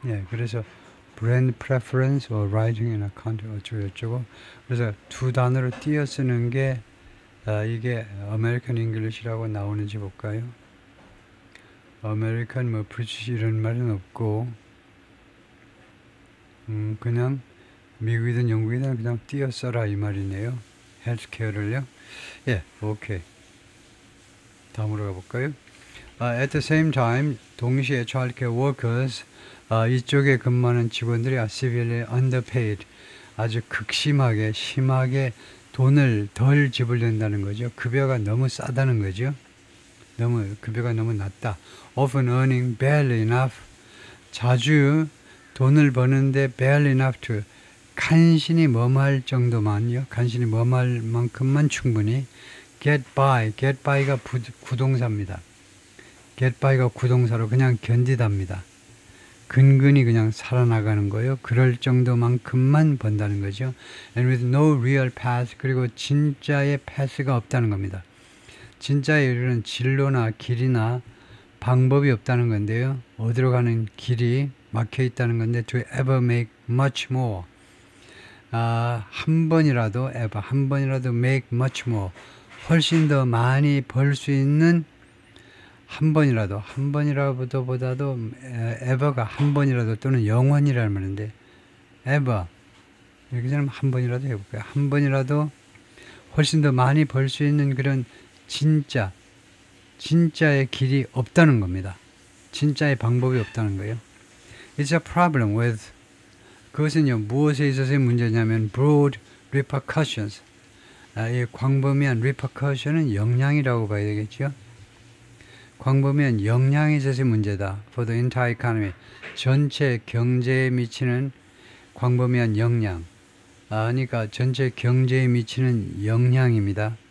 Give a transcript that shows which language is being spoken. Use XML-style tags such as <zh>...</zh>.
<ko>그래서</ko> <en>brand preference or writing in account</en> <ko>어쩌고 그래서 두 단어로 띄어 쓰는 게 이게 아메리칸 잉글리시라고 나오는지 볼까요? 아메리칸 뭐 브리티시 이런 말은 없고, 그냥 미국이든 영국이든 그냥 띄어 써라 이 말이네요. 헬스케어를요. 오케이. 다음으로 가볼까요?</ko> <en>At the same time,</en> <ko>동시에</ko> <en>childcare workers,</en> <ko>이쪽에 근무하는 직원들이</ko> <en>are severely underpaid.</en> <ko>아주 극심하게, 심하게 돈을 덜 지불된다는 거죠. 급여가 너무 싸다는 거죠. 급여가 너무 낮다.</ko> <en>Often earning barely enough.</en> <ko>자주 돈을 버는데</ko> <en>barely enough to</en> <ko>간신히 머무할 정도만요. 간신히 머무할 만큼만 충분히 get by가 구동사입니다. get by가 구동사로 그냥 견디답니다. 근근히 그냥 살아나가는 거예요. 그럴 정도만큼만 번다는 거죠.</ko> <en>And with no real path,</en> <ko>그리고 진짜의 path가 없다는 겁니다. 진짜의 이르는 진로나 길이나 방법이 없다는 건데요. 어디로 가는 길이 막혀 있다는 건데</ko> <en>to ever make much more.</en> <ko>한 번이라도</ko> <en>make much more.</en> <ko>훨씬 더 많이 벌 수 있는 한 번이라도보다도 ever가 한 번이라도 또는 영원이라는 말인데 ever 이렇게 되면 한 번이라도 해볼까요? 한 번이라도 훨씬 더 많이 벌 수 있는 그런 진짜의 길이 없다는 겁니다. 진짜의 방법이 없다는 거예요.</ko> <en>It's a problem with</en> <ko>그것은요 무엇에 있어서의 문제냐면</ko> <en>broad repercussions.</en> <ko>이 광범위한 repercussion은 영향이라고 봐야 되겠죠. 광범위한 영향에 있어서의 문제다.</ko> <en>For the entire economy.</en> <ko>전체 경제에 미치는 광범위한 영향. 그러니까 전체 경제에 미치는 영향입니다.</ko>